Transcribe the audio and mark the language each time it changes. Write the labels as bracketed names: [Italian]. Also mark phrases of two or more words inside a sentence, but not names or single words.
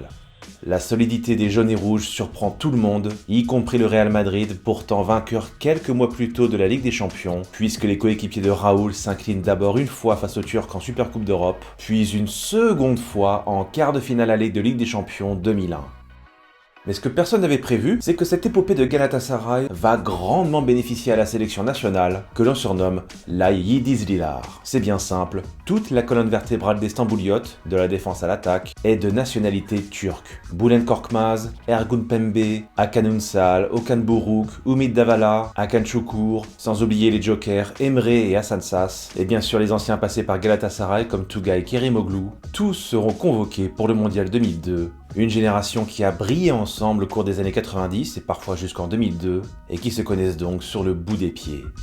[French] La solidité des jaunes et rouges surprend tout le monde, y compris le Real Madrid, pourtant vainqueur quelques mois plus tôt de la Ligue des Champions, puisque les coéquipiers de Raoul s'inclinent d'abord une fois face aux Turcs en Supercoupe d'Europe, puis une seconde fois en quart de finale aller de Ligue des Champions 2001. Mais ce que personne n'avait prévu, c'est que cette épopée de Galatasaray va grandement bénéficier à la sélection nationale, que l'on surnomme la Yıldızlılar. C'est bien simple, toute la colonne vertébrale des Stambouliotes, de la défense à l'attaque, est de nationalité turque. Bülent Korkmaz, Ergun Pembe, Hakan Ünsal, Okan Buruk, Ümit Davala, Hakan Şükür, sans oublier les jokers Emre et Hasan Şaş, et bien sûr les anciens passés par Galatasaray comme Tugay Kerimoglu, tous seront convoqués pour le Mondial 2002. Une génération qui a brillé ensemble au cours des années 90 et parfois jusqu'en 2002, et qui se connaissent donc sur le bout des pieds.